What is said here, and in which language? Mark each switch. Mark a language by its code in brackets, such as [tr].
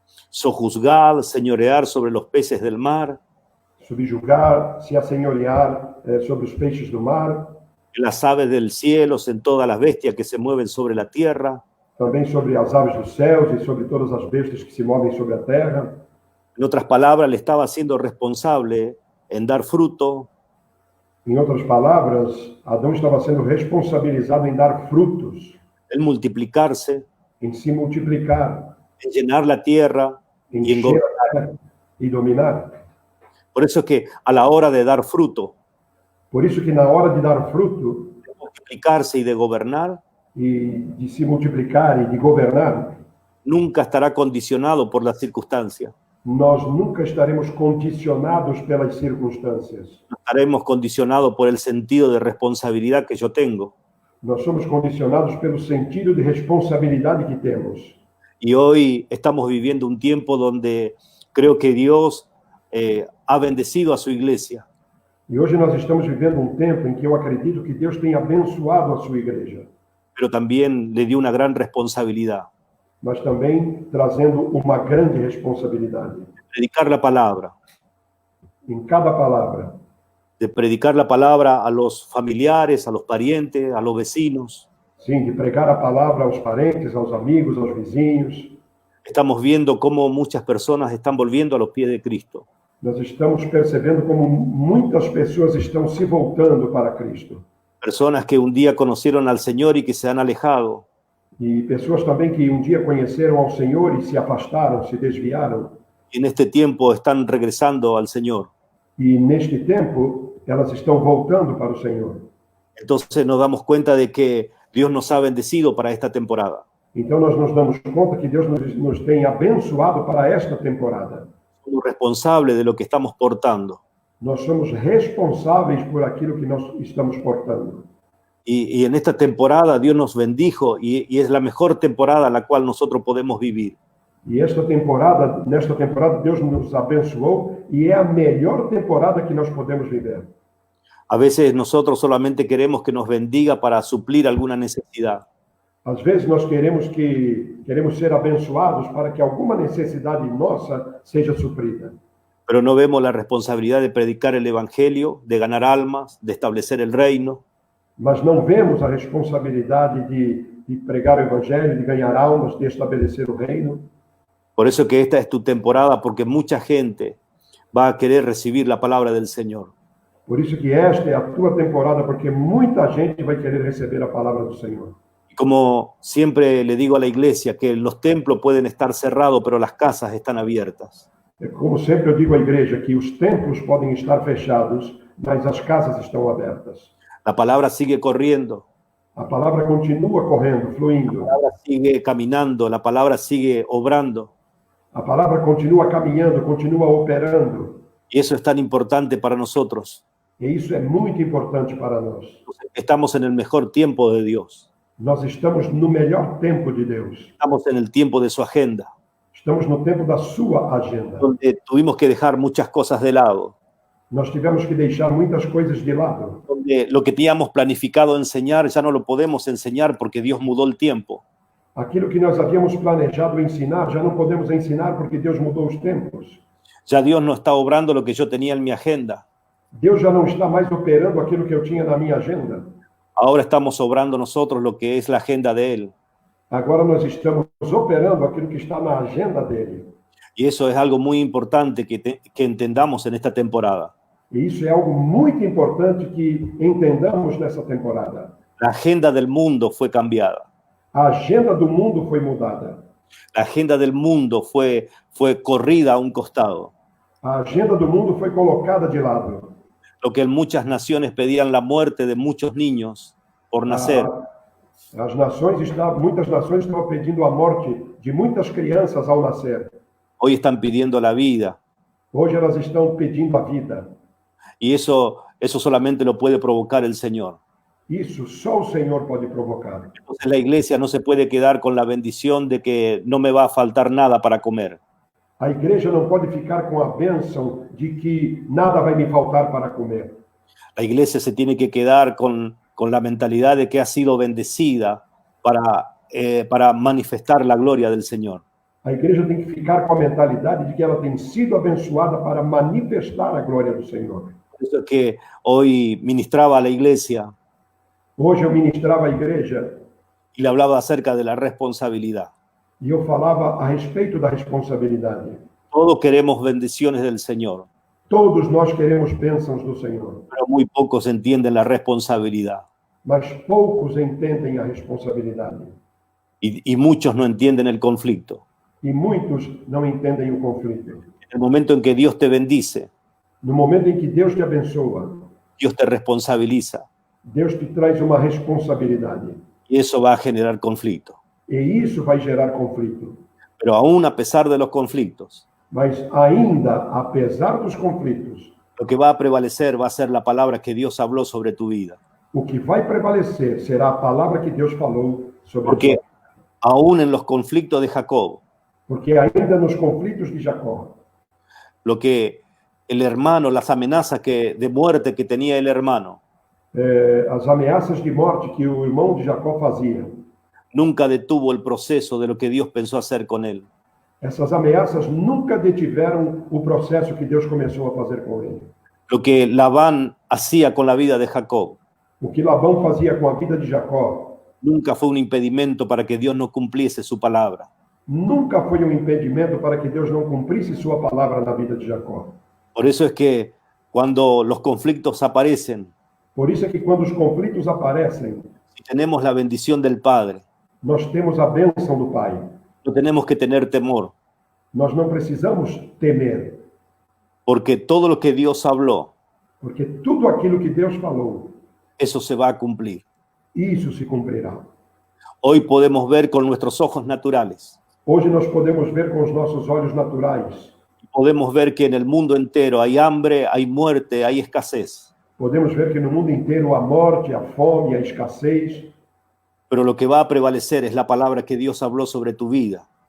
[es] Sojuzgar, señorear sobre los peces del mar, [pt] subjugar, se assenhorear sobre os peixes do mar, [es] en las aves del cielo, en todas las bestias que se mueven sobre la tierra. [pt] também sobre as aves dos céus e sobre todas as bestas que se movem sobre a terra. [es] En otras palabras, le estaba haciendo responsable en dar fruto, [pt] Em outras palavras, Adão estava sendo responsabilizado em dar frutos, [es] en multiplicarse, [pt] em se multiplicar, [es] en llenar la tierra [pt] em [es] y en [pt] encher [es] gobernar. [pt] a terra e dominar. [es] Por eso es que a la hora de dar fruto, [pt] Por isso que na hora de dar fruto [es] de multiplicarse y de gobernar, [pt] e de se multiplicar e de governar, [es] nunca estará condicionado por las circunstancias. [pt] nós nunca estaremos condicionados pelas circunstâncias. [es] No estaremos condicionados por el sentido de responsabilidad que yo tengo. [pt] Nós somos condicionados pelo sentido de responsabilidade que temos. [es] Y hoy estamos viviendo un tiempo donde creo que Dios ha bendecido a su iglesia, [pt] E hoje nós estamos vivendo um tempo em que eu acredito que Deus tem abençoado a sua igreja, [es] pero también le dio una gran responsabilidad. [pt] mas também trazendo uma grande responsabilidade. [es] Predicar la palabra, [pt] Em cada palavra, [es] de predicar la palabra a los familiares, a los parientes, a los vecinos. [pt] sim, de pregar a palavra aos parentes, aos amigos, aos vizinhos. [es] Estamos viendo cómo muchas personas están volviendo a los pies de Cristo. [pt] Nós estamos percebendo como muitas pessoas estão se voltando para Cristo. [es] Personas que un día conocieron al Señor y que se han alejado. [pt] E pessoas também que um dia conheceram ao Senhor e se afastaram, se desviaram. [es] Y en este tiempo están regresando al Señor. [pt] E neste tempo, elas estão voltando para o Senhor. [es] Entonces nos damos cuenta de que Dios nos ha bendecido para esta temporada. [pt] Então nós nos damos conta que Deus nos tem abençoado para esta temporada. [es] Somos responsables de lo que estamos portando. [pt] Nós somos responsáveis por aquilo que nós estamos portando. [es] Y en esta temporada Dios nos bendijo y es la mejor temporada en la cual nosotros podemos vivir. [pt] E nesta temporada, Deus nos abençoou e é a melhor temporada que nós podemos viver. [es] A veces nosotros solamente queremos que nos bendiga para suplir alguna necesidad. [pt] Às vezes nós queremos ser abençoados para que alguma necessidade nossa seja suprida. [es] Pero no vemos la responsabilidad de predicar el evangelio, de ganar almas, de establecer el reino. [pt] Mas não vemos a responsabilidade de pregar o evangelho, de ganhar almas, de estabelecer o reino. [es] Por eso que esta es tu temporada, porque mucha gente va a querer recibir la palabra del Señor. [pt] Por isso que esta é a tua temporada, porque muita gente vai querer receber a palavra do Senhor. [es] Y como siempre le digo a la iglesia, que los templos pueden estar cerrados, pero las casas están abiertas. [pt] Como sempre eu digo à igreja, que os templos podem estar fechados, mas as casas estão abertas. [es] La palabra sigue corriendo, [pt] A palavra continua correndo, fluindo. [es] la palabra sigue caminando, la palabra sigue obrando. [pt] A palavra continua caminhando, continua operando. [es] Y eso es tan importante para nosotros. [pt] E isso é muito importante para nós. [es] Estamos en el mejor tiempo de Dios. [pt] Nós estamos no melhor tempo de Deus. [es] Estamos en el tiempo de su agenda, [pt] Estamos no tempo da sua agenda. [es] donde tuvimos que dejar muchas cosas de lado, [pt] Nós tivemos que deixar muitas coisas de lado. [es] donde lo que teníamos planificado enseñar ya no lo podemos enseñar porque Dios mudó el tiempo. [pt] Aquilo que nós havíamos planejado ensinar, já não podemos ensinar porque Deus mudou os tempos. [es] Ya Dios no está obrando lo que yo tenía en mi agenda. [pt] Deus já não está mais operando aquilo que eu tinha na minha agenda. [es] Ahora estamos obrando nosotros lo que es la agenda de Él. [pt] Agora nós estamos operando aquilo que está na agenda dele. [es] Y eso es algo muy importante que entendamos en esta temporada. [pt] E isso é algo muito importante que entendamos nessa temporada. [es] La agenda del mundo fue cambiada. [pt] A agenda do mundo foi mudada. [es] La agenda del mundo fue corrida a un costado. [pt] A agenda do mundo foi colocada de lado. [es] Lo que en muchas naciones pedían la muerte de muchos niños por nacer. [pt] Muitas nações estavam pedindo a morte de muitas crianças ao nascer. [es] Hoy están pidiendo la vida. [pt] Hoje elas estão pedindo a vida. [es] Y eso solamente lo puede provocar el Señor. [pt] Isso só o Senhor pode provocar. [es] Entonces la iglesia no se puede quedar con la bendición de que no me va a faltar nada para comer. [pt] A igreja não pode ficar com a bênção de que nada vai me faltar para comer. [es] La iglesia se tiene que quedar con la mentalidad de que ha sido bendecida para manifestar la gloria del Señor. [pt] A igreja tem que ficar com a mentalidade de que ela tem sido abençoada para manifestar a glória do Senhor. [es] Por eso es que hoy ministraba a la iglesia [pt] Hoje eu ministrava a igreja [es] y le hablaba acerca de la responsabilidad. [pt] e eu falava a respeito da responsabilidade. [es] Todos queremos bendiciones del Señor, [pt] Todos nós queremos bênçãos do Senhor, [es] pero muy pocos entienden la responsabilidad. [pt] mas poucos entendem a responsabilidade. [es] Y muchos no entienden el conflicto. [pt] E muitos não entendem o conflito. [es] En el momento en que Dios te bendice, [pt] No momento em que Deus te abençoa, [es] Dios te responsabiliza [pt] Deus te traz uma responsabilidade. [es] y eso va a generar conflicto. [pt] E isso vai gerar conflito. [es] Pero aún a pesar de los conflictos, [pt] Mas ainda, apesar dos conflitos, [es] lo que va a prevalecer va a ser la palabra que Dios habló sobre tu vida. [pt] o que vai prevalecer será a palavra que Deus falou sobre [es] Porque [pt] a sua vida. [es] aún en los conflictos de Jacob, [pt] Porque ainda nos conflitos de Jacó, [es] lo que el hermano, las amenazas de muerte que tenía el hermano, [pt] as ameaças de morte que o irmão de Jacó fazia, [es] nunca detuvo el proceso de lo que Dios pensó hacer con él. [pt] essas ameaças nunca detiveram o processo que Deus começou a fazer com ele. [es] Lo que Labán hacía con la vida de Jacob [pt] O que Labão fazia com a vida de Jacó [es] nunca fue un impedimento para que Dios no cumpliese su palabra. [pt] nunca foi um impedimento para que Deus não cumprisse sua palavra na vida de Jacó. [es] Por eso es que cuando los conflictos aparecen, [pt] Por isso é que quando os conflitos aparecem, [es] si tenemos la bendición del Padre, [pt] nós temos a bênção do Pai. [es] no tenemos que tener temor, [pt] Nós não precisamos temer, [es] porque todo lo que Dios habló, [pt] porque tudo aquilo que Deus falou, [es] eso se va a cumplir. [pt] isso se cumprirá. [es] Hoy podemos ver con nuestros ojos naturales, [pt] Hoje nós podemos ver com os nossos olhos naturais, [es] podemos ver que en el mundo entero hay hambre, hay muerte, hay escasez, [pt] podemos ver que no mundo inteiro há morte, há fome, há escassez, [es] pero lo que va a prevalecer es la palabra que Dios habló sobre tu vida.